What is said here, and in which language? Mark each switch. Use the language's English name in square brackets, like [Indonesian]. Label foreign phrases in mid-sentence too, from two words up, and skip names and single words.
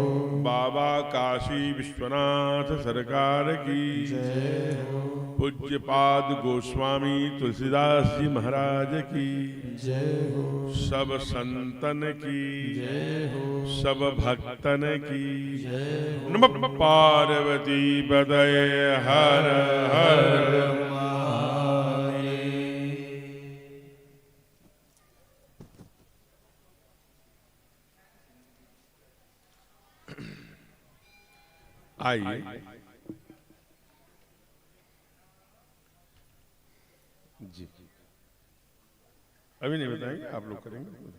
[Hindi] बाबा काशी विश्वनाथ सरकार की जय हो, पूज्यपाद गोस्वामी तुलसीदास जी महाराज की जय हो, सब संतन की जय हो, सब भक्तन की जय हो। [Sanskrit] नमः पार्वती पदये हर हर [Hindi] आइए जी, अभी नहीं बताएंगे, आप लोग करेंगे।